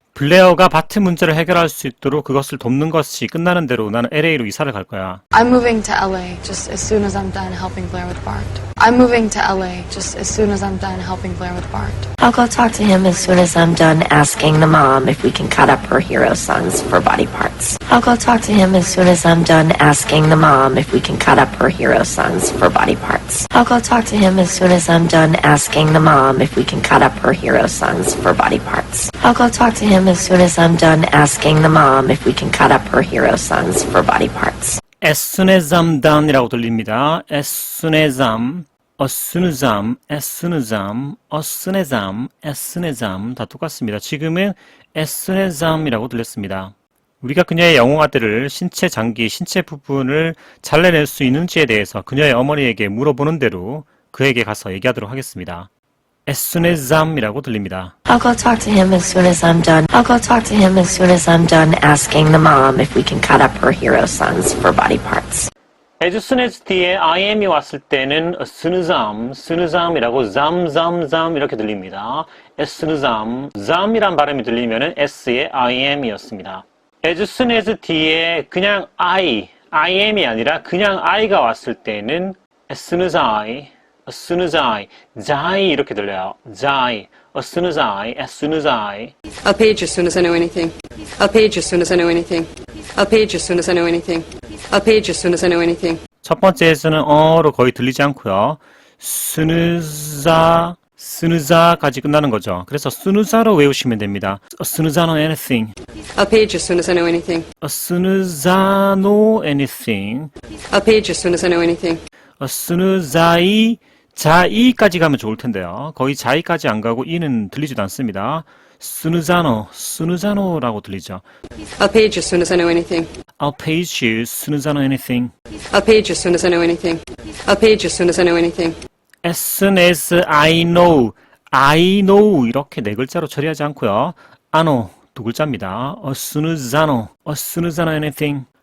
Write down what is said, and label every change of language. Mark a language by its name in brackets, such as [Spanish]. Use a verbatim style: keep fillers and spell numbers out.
[Korean] 블레어가 바트 문제를 해결할 수 있도록 그것을 돕는 것이 끝나는 대로 나는 엘에이로 이사를 갈 거야. [English] I'm moving to L A just as soon as I'm done helping Blair with Bart. I'm moving to L A just as soon as I'm done helping Blair with Bart. I'll go talk to him as soon as I'm done asking the mom if we can cut up her hero sons for body parts. I'll go talk to him as soon as I'm done asking the mom if we can cut up her hero sons for body parts. I'll go talk to him as soon as I'm done asking the mom if we can cut up her hero sons for body parts. I'll go talk to him as soon as I'm done asking the mom if we can cut up her hero sons for body parts. As soon as I'm done이라고 [Korean] 들립니다. [English] As soon as I'm, as soon as I'm, as soon as I'm, as soon as I'm, as soon as I'm [Korean] 다 똑같습니다. [English] 지금은 as soon as I'm이라고 들렸습니다. [Korean] 우리가 그녀의 영웅아들을 신체 장기, 신체 부분을 잘라낼 수 있는지에 대해서 그녀의 어머니에게 물어보는 대로 그에게 가서 얘기하도록 하겠습니다. [English] As soon as I'm이라고 들립니다. I'll go talk to him as soon as I'm done. I'll go talk to him as soon as I'm done asking the mom if we can cut up her hero sons for body parts. [Korean] as soon as 뒤에 im이 왔을 때는 [English] as soon as I'm, soon as I'm [Korean] 이라고 zam, zam, zam 이렇게 들립니다. as soon as I'm, zam이란 발음이 들리면은 s의 im이었습니다. as soon as 뒤에 그냥 I, im이 아니라 그냥 I가 왔을 때는 [English] as soon as I, as soon as I, [Korean] 자이 이렇게 들려요. [English] 자이, as soon as I, as soon as I. I'll page you as soon as I know anything. I'll page you as soon as I know anything. I'll page you as soon as I know anything. I'll page you as soon as I know anything. [Korean] 첫 번째에서는 어로 거의 들리지 않고요. 스누자, 스누자까지 끝나는 거죠. 그래서 스누자로 외우시면 됩니다. [English] 스누자노 anything. I'll page you as soon as I know anything. 스누자노 anything. I'll page you as soon as I know anything. [Korean] 스누자이, 자이까지 가면 좋을 텐데요. 거의 자이까지 안 가고 이는 들리지도 않습니다. 스누자노, 스누자노라고 들리죠. [English] I'll page you as soon as I know anything. I'll page you as soon as I know anything. I'll page you as soon as I know anything. I'll page you as soon as I know anything. As soon as I know, I know [Korean] 이렇게 네 글자로 처리하지 않고요. I know 두 글자입니다. [English] As soon as I know, as soon as I know anything.